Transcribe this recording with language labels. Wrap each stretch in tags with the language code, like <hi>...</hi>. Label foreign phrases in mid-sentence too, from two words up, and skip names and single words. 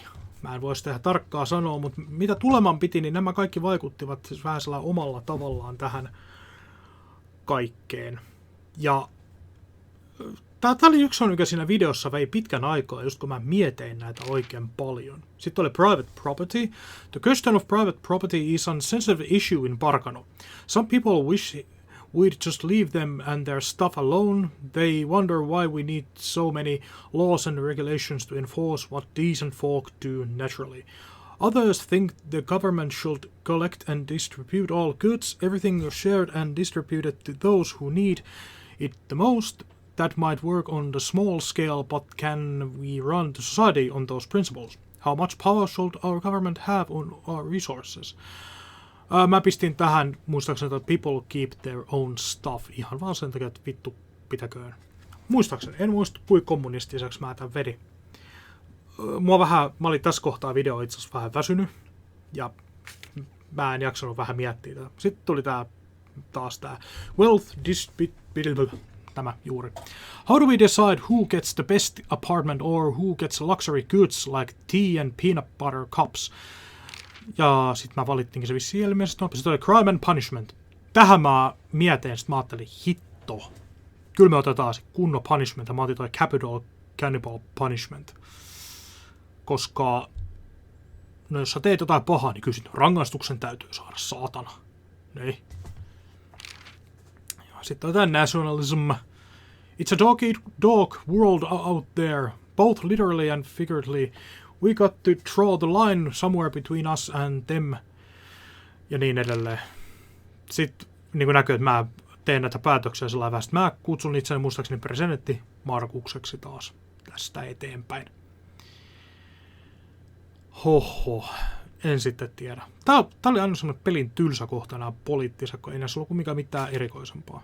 <fi>Mä en voisi tehdä tarkkaa sanoa, mutta mitä tuleman piti, niin nämä kaikki vaikuttivat siis vähän sellainen omalla tavallaan tähän kaikkeen. Ja tää oli yksi on, mikä siinä videossa vei pitkän aikaa, just kun mä mietin näitä oikein paljon. Sitten oli</fi> <en>private property. The question of private property is a sensitive issue in Parkano. Some people wish we'd just leave them and their stuff alone. They wonder why we need so many laws and regulations to enforce what decent folk do naturally. Others think the government should collect and distribute all goods, everything shared and distributed to those who need it the most. That might work on the small scale, but can we run the society on those principles? How much power should our government have on our resources?</en> <fi>Mä pistin tähän, muistaakseni, että</fi> <en>people keep their own stuff,</en> <fi>ihan vaan sen takia, että vittu pitäköön. Muistaakseni, en muista kuinka kommunistiseksi mä tämän vedin. Mä olin tässä kohtaa video itse asiassa vähän väsynyt, ja mä en jaksanut vähän miettiä tätä. Sitten tuli taas tää</fi> <en>wealth distribution.</en> <fi>Tämä juuri.</fi> <en>How do we decide who gets the best apartment or who gets luxury goods like tea and peanut butter cups?</en> <fi>Ja sit mä valittiinkin se vissiin ilmeisesti. Sitten oli</fi> <en>crime and punishment.</en> <fi>Tähän mä mietin, sit mä ajattelin, hitto. Kyllä me otetaan se kunnon punishment. Mä otin toi</fi> <en>capital cannibal punishment.</en> <fi>Koska no jos sä teet jotain pahaa, niin kysyt, rangaistuksen täytyy saada, saatana. Niin. Sitten on tää nationalism.</fi> <en>It's a dog world out there, both literally and figuratively. We got to draw the line somewhere between us and them.</en> <fi>Ja niin edelleen. Sitten niin kuin näkyy, että mä teen näitä päätöksiä sellainen vähän. Mä kutsun itseni muistaakseni presidentti Markukseksi taas tästä eteenpäin. Hoho, en sitten tiedä. Tää oli aina semmoinen pelin tylsä kohta nämä poliittiset, kun ei näissä ollut kumminkaan mitään erikoisempaa.</fi>